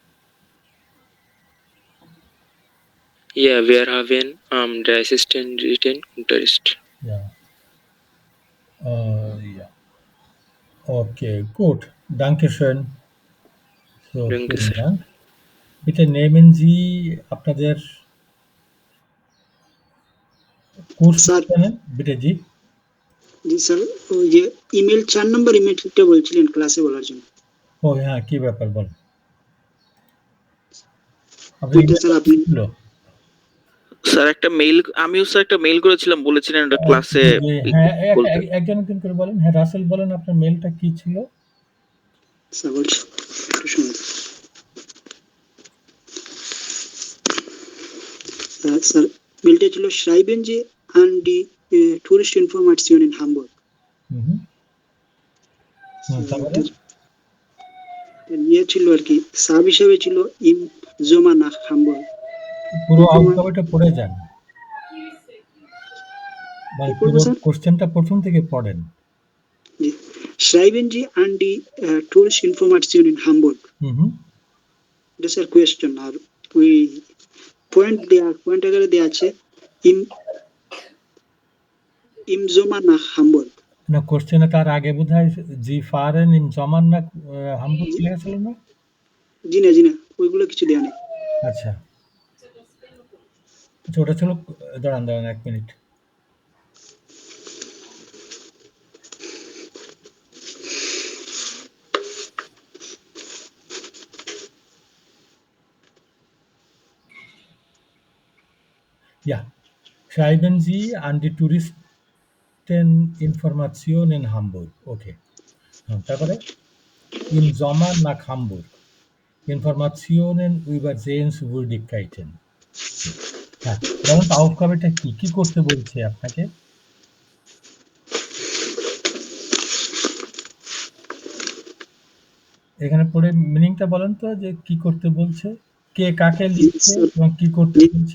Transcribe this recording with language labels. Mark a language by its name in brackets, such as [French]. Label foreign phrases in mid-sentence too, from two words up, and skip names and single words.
[German] Ja, wir haben am 30.03. Unterricht. Ja. Ja. Okay, gut. Dankeschön. So, Danke vielen sehr. Dank. Bitte nehmen Sie [Bangla] আপনাদের কোর্স স্যার জানেন বিটে জি জি স্যার, ওই যে ইমেল 4 নম্বর ইমেলটা বলছিলেন ক্লাসে বলার জন্য, ও হ্যাঁ কি ব্যাপার বল ওইটা স্যার আপনি স্যার একটা মেইল, আমিও স্যার একটা মেইল করেছিলাম, বলেছিলেন এটা ক্লাসে হ্যাঁ বলতে। একজন একজন করে বলেন। হ্যাঁ রাসেল বলেন আপনার মেলটা কি ছিল? স্যার বলছি একটু শুনুন। স্যার মেলটা ছিল [German] schreiben Sie an die Touristinformation in Hamburg। [Bangla] হুম তারপরে ইয়ে ছিল আর কি, সাব হিসেবে ছিল [German] im Sommer nach Hamburg. [Bangla] পুরো আউটকামটা পড়ে যান, মানে কি পড়বো পুরো স্যার? কোশ্চেনটা প্রথম থেকে পড়েন। জি, [German] schreiben Sie an die Touristinformation in Hamburg। [Bangla] হুম এটা স্যার কোয়েশ্চেন, আর ওই পয়েন্ট আকারে দেওয়া আছে [German] im im Sommer nach Hamburg. [Bangla] না কোশ্চেনে তার আগে বোধহয় [German] Sie fahren im Sommer nach Hamburg [Bangla] লেখা ছিল না? জি না ওইগুলো কিছু দেওয়া নেই। আচ্ছা আচ্ছা ওটা ছিল, দাঁড়ান 1 মিনিট। [German] Ja, schreiben Sie an die Touristeninformation in Hamburg. Okay. তারপরে im Sommer nach Hamburg. Informationen über Sehenswürdigkeiten. [Bangla] হ্যাঁ বলুন তো আউটকামটা কি কি করতে বলছে আপনাকে? এখানে পড়ে মিনিংটা বলেন তো, যে কি করতে বলছে, কে কাকে লিখছে এবং কি করতে বলছে?